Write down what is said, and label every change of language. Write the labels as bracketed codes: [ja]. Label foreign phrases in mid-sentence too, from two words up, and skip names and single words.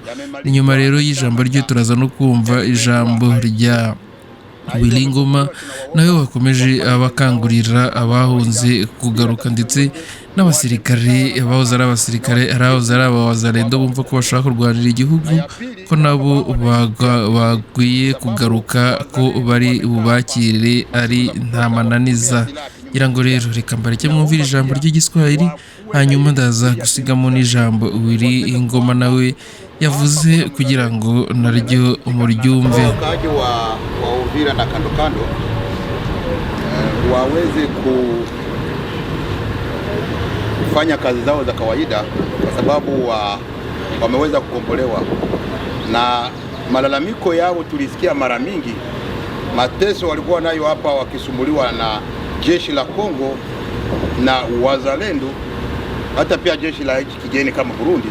[rw] Inyuma rero y'ijambo rye turaza no kumva ijambo rya Willy Ngoma nawe wakomeje abakangurira abahunze kugaruka ndetse n'abasirikare abahoze ari abasirikare arahoze ari abawazalendo bumva ko bashaka kurwanira igihugu ko nabo bagwiye kugaruka ko bari bubakire ari nta mananiza. Ngira ngo rero reka mbareke mwumvira ijambo ry'igiswahili hanyuma ndaza gusigamo n'ijambo Willy Ngoma nawe yavuze kugira ngo naryo umuryumve. [sw] wa Uvira na kando kando waweze kufanya kazi zao za kawaida kwa sababu wameweza kukombolewa, na malalamiko yao tulisikia mara mingi, mateso walikuwa nayo hapa wakisumbuliwa na jeshi la Kongo na wazalendo, hata pia jeshi la nchi kigeni kama Burundi.